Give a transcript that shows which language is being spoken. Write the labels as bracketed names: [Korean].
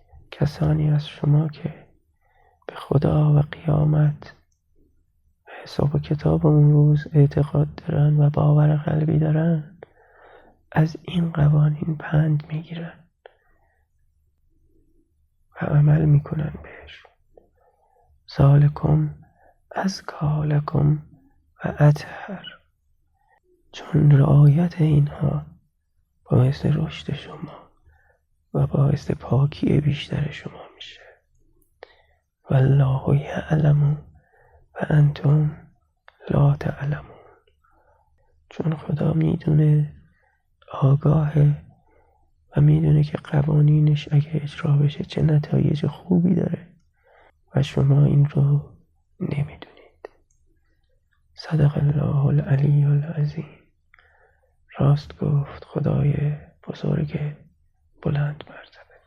[Persian] کسانی از شما که به خدا و قیامت و حساب و کتاب اون روز اعتقاد دارن و باور قلبی دارن، از این قوانین پند میگیرن و عمل میکنن بهش. [Arabic] ذالکم ازکی لکم و اطهر. [Persian] چون رعایت اینها باعث رشد شما و باعث پاکی بیشتر شما میشه. [Arabic] والله یعلم و انتم لا تعلمون. [Persian] چون خدا میدونه، آگاهه و میدونه که قوانینش اگه اجرا بشه چه نتایج خوبی داره و شما این رو نمیدونید. [Arabic] صدق الله العلی العظیم. [Persian] راست گفت خدای بزرگ بلند مرتبه.